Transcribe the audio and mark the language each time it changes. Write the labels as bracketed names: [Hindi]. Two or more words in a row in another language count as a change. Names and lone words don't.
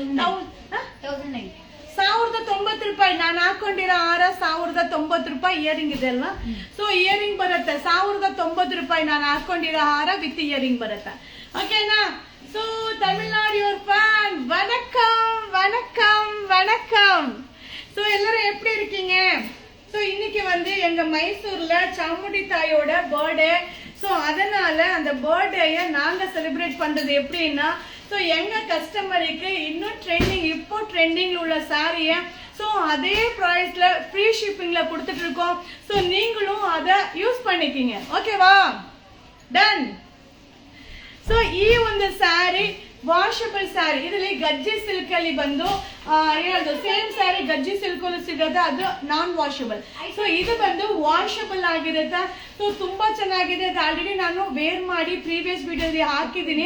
[Kannada] 1090 ರೂಪಾಯಿ. ನಾನು ಹಾಕೊಂಡಿರೋ ಹಾರ 1090 ರೂಪಾಯಿ. ಇಯರಿಂಗ್ ಇದೆ ಅಲ್ವಾ, ಸೊ ಇಯರಿಂಗ್ ಬರುತ್ತೆ 1090 ರೂಪಾಯಿ. ನಾನು ಹಾಕೊಂಡಿರೋ ಹಾರ [English] with earring [Kannada] ಬರುತ್ತೆ. ಓಕೆನಾ? [Tamil] ಸೊ ತಮಿಳ್ನಾಡು [English] your fan, [Tamil] வணக்கம் வணக்கம் வணக்கம். ஸோ எல்லாரும் எப்படி இருக்கீங்க? ஸோ இன்னைக்கு வந்து எங்க மைசூர்ல சாமுண்டி தாயோட பர்த்டே. ஸோ அதனால அந்த பர்த்டேயை நாங்க செலிப்ரேட் பண்றது எப்படின்னா, ஸோ எங்க கஸ்டமருக்கு இன்னும் இப்போ ட்ரெண்டிங்ல உள்ள சாரியை ஸோ அதே ப்ரைஸ்ல [English] free shippingல [Tamil] கொடுத்துட்டு இருக்கோம். ஸோ நீங்களும் அதை யூஸ் பண்ணிக்கிங்க. ஓகேவா? டன். [Kannada] ಸೊ ಈ ಒಂದು ಸ್ಯಾರಿ [English] washable saree. [Kannada] ಇದರಲ್ಲಿ ಗಜ್ಜಿ ಸಿಲ್ಕ್ ಅಲ್ಲಿ ಬಂದು ಹೇಳೋದು [English] same saree [Kannada] ಗಜ್ಜಿ ಸಿಲ್ಕ್ ಅಲ್ಲಿ ಸಿಗೋದು, ಅದು [English] non washable. [Kannada] ಸೊ ಇದು ಬಂದು ವಾಷಬಲ್ ಆಗಿರುತ್ತೆ. ಸೊ ತುಂಬಾ ಚೆನ್ನಾಗಿದೆ. ಅದು ಆಲ್ರೆಡಿ ನಾನು ವೇರ್ ಮಾಡಿ [English] previous videoದಲ್ಲಿ [Kannada] ಹಾಕಿದ್ದೀನಿ.